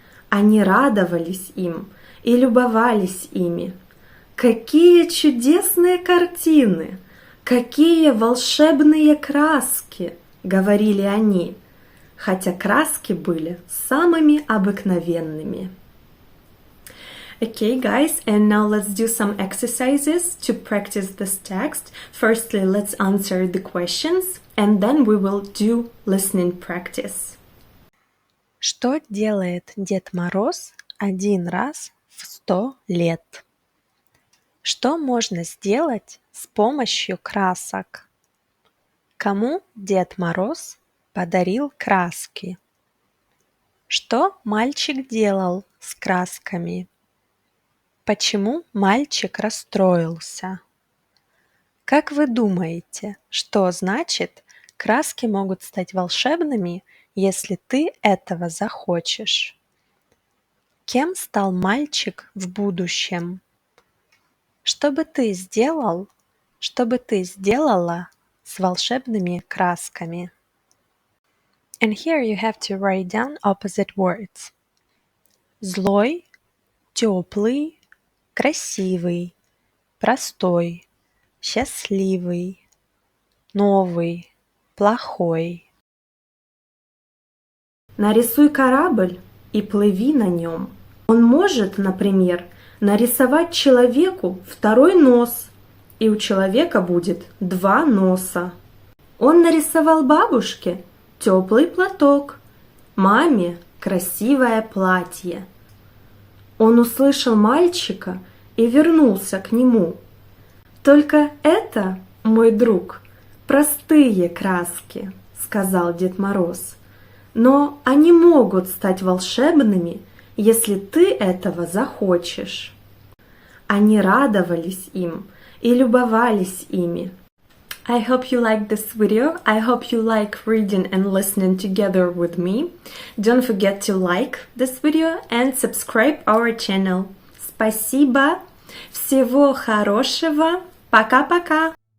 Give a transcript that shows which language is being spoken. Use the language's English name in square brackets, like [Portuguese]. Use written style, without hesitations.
[Russian] Они радовались им и любовались ими. Какие чудесные картины! Какие волшебные краски! Говорили они, хотя краски были самыми обыкновенными. [English] Okay, guys, and now let's do some exercises to practice this text. Firstly, let's answer the questions, and then we will do listening practice. [Russian] Что делает Дед Мороз один раз в 100 лет? Что можно сделать с помощью красок? Кому Дед Мороз подарил краски? Что мальчик делал с красками? Почему мальчик расстроился? Как вы думаете, что значит краски могут стать волшебными, если ты этого захочешь? Кем стал мальчик в будущем? Что бы ты сделал, что бы ты сделала с волшебными красками? [English] And here you have to write down opposite words. [Russian] Злой, теплый, красивый, простой, счастливый, новый, плохой. Нарисуй корабль и плыви на нем. Он может, например, нарисовать человеку второй нос, и у человека будет 2 носа. Он нарисовал бабушке теплый платок, маме красивое платье. Он услышал мальчика и вернулся к нему. Только это, мой друг, простые краски, сказал Дед Мороз. Но они могут стать волшебными, если ты этого захочешь. Они радовались им и любовались ими. [English] I hope you like this video. I hope you like reading and listening together with me. Don't forget to like this video and subscribe our channel. [Russian] Спасибо. Всего хорошего. Пока-пока.